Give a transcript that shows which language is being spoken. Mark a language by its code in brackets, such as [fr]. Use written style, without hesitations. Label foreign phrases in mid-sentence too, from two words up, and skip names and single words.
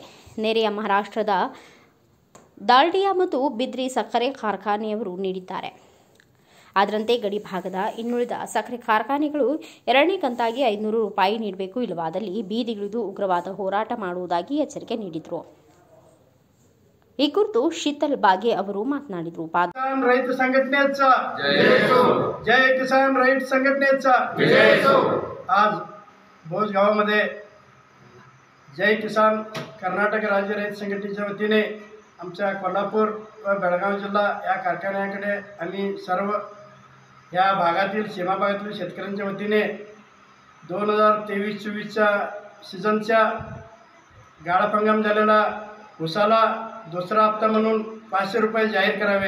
[kn] ನೆರೆಯ ಮಹಾರಾಷ್ಟ್ರದ ದಾಲ್ಡಿಯಾ ಮತ್ತು ಬಿದ್ರಿ ಸಕ್ಕರೆ ಕಾರ್ಖಾನೆಯವರು ನೀಡಿದ್ದಾರೆ. ಅದರಂತೆ ಗಡಿಭಾಗದ ಇನ್ನುಳಿದ ಸಕ್ಕರೆ ಕಾರ್ಖಾನೆಗಳು ಎರಡನೇ ಕಂತಾಗಿ 500 ರೂಪಾಯಿ ನೀಡಬೇಕು, ಇಲ್ಲವಾದಲ್ಲಿ ಬೀದಿಗಿಳಿದು ಉಗ್ರವಾದ ಹೋರಾಟ ಮಾಡುವುದಾಗಿ ಎಚ್ಚರಿಕೆ ನೀಡಿದರು. ಈ ಕುರಿತು शीतल बागे ಅವರು ಮಾತನಾಡಿದರು. [mr] रैत संघटनेचा जय किसान रैत संघटनेचा आज भोज गावामध्ये जय किसान कर्नाटक राज्य रैत संघटनेच्या वतीने आमच्या कोल्हापूर व बेळगाव जिल्हा या कारखान्याकडे आम्ही सर्व या भागातील सीमा भागातील शेतकऱ्यांच्या वतीने 2023-24च्या सीझनच्या गाळप हंगाम झालेला उसाला दुसरा हप्ता म्हणून 500 रुपये जाहीर करावे.